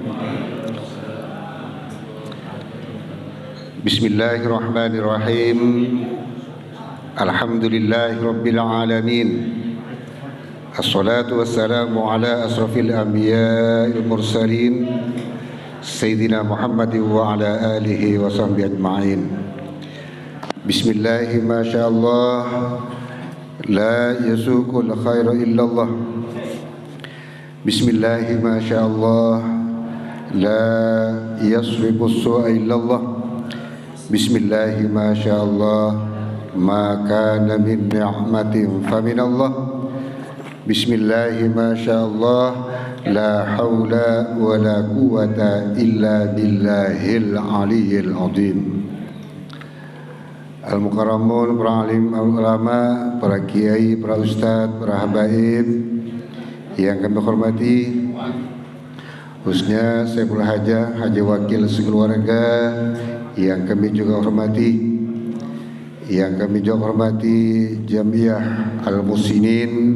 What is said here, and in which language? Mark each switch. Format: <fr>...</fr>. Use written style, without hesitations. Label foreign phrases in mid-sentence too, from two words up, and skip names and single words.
<ar>بسم الله الرحمن الرحيم. الحمد لله رب العالمين. الصلاة والسلام على أشرف الأنبياء والمرسلين سيدنا محمد وعلى آله وصحبه أجمعين. بسم الله ما شاء الله لا يسوق الخير إلا الله. بسم الله ما شاء الله لا يصرف السوء إلا الله. بسم الله ما شاء الله ما كان من نعمة فمن الله. بسم الله ما شاء الله لا حول ولا قوة إلا بالله العلي العظيم.</ar> <id>Al-mukarramun, para alim, ulama, para kiai, para ustadz, para habaib yang kami hormati, khususnya Saiful Hajah, Haji Wakil sekeluarga yang kami juga hormati, yang kami juga hormati Jamiah Al-Musinin.</id>